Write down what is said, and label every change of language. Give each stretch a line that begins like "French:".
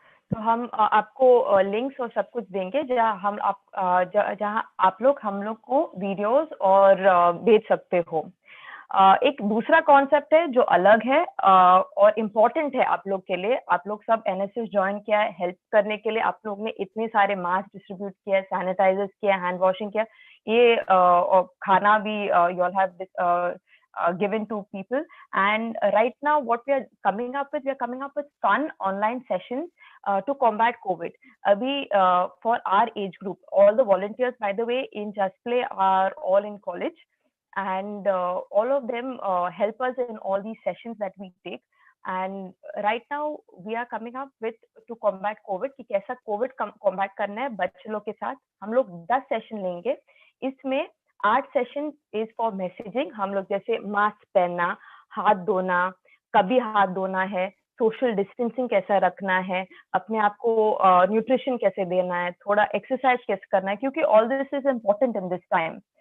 Hindi: तो हम आपको लिंक्स और सब कुछ देंगे जहाँ आप लोग हम लोग को वीडियोस और भेज सकते हो। एक दूसरा कॉन्सेप्ट है जो अलग है और इम्पोर्टेंट है आप लोग के लिए। आप लोग सब NSS ज्वाइन किया है हेल्प करने के लिए। आप लोग ने इतने सारे मास्क डिस्ट्रीब्यूट किया, सैनिटाइजर्स किया, हैंड वॉशिंग किया, ये खाना भी
English: you all have given to people. And right now what we are coming up with fun online sessions to combat COVID. Abhi for our age group, all the volunteers by the way in Just Play are all in college, and all of them help us in all these sessions that we take. And right now we are coming up with to combat COVID
Hindi: कि कैसा COVID combat करना है बच्चे लोग के साथ। हम लोग 10 सेशन लेंगे। इसमें 8 सेशन
English: Is for messaging.
Hindi: हम लोग जैसे मास्क पहनना, हाथ धोना, कभी हाथ धोना है, सोशल डिस्टेंसिंग कैसा रखना है, अपने आप को न्यूट्रिशन कैसे देना है, थोड़ा एक्सरसाइज कैसे करना है, क्योंकि
English: All this is important in this time.